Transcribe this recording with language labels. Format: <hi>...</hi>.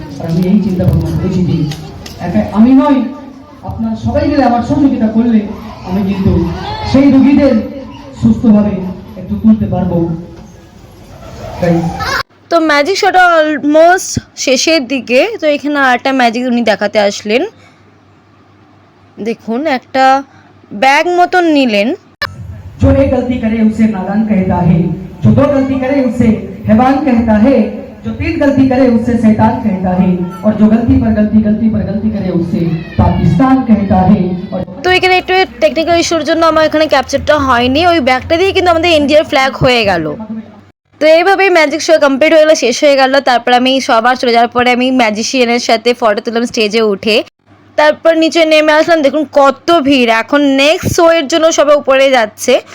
<bn>আর আমি এই চিন্তা ভাবনা করেছি যে একা আমি নয়, আপনারা সবাই মিলে আমার সহযোগিতা করলে আমি কিন্তু সেই রোগীদের সুস্থভাবে একটু তুলতে পারবো। তাই তো ম্যাজিক শোটা অলমোস্ট শেষের দিকে। তো এখানে আরেকটা ম্যাজিক উনি দেখাতে আসলেন। দেখুন একটা ব্যাগ মতন নিলেন।</bn> <hi>जो एक गलती करे उसे नादान कहता है, जो दो गलती करे उसे हैवान कहता है, जो तीन गलती करे उसे शैतान कहता है, और जो गलती पर गलती करे उसे पाकिस्तान कहता है। और</hi> <bn>তো এখানে একটু টেকনিক্যাল ইস্যুর জন্য আমার এখানে ক্যাপচারটা হয়নি। ওই ব্যাগটা দিয়ে কিন্তু আমাদের ইন্ডিয়ার ফ্ল্যাগ হয়ে গেল। তো এইভাবেই ম্যাজিক শো কমপ্লিট হয়ে গেলো, শেষ হয়ে গেল। তারপর আমি সবার চলে যাওয়ার পরে আমি ম্যাজিশিয়ানের সাথে ফটো তুললাম স্টেজে উঠে। তারপর নিচে নেমে আসলাম। দেখুন কত ভিড়। এখন নেক্সট শো এর জন্য সবাই উপরে যাচ্ছে।</bn>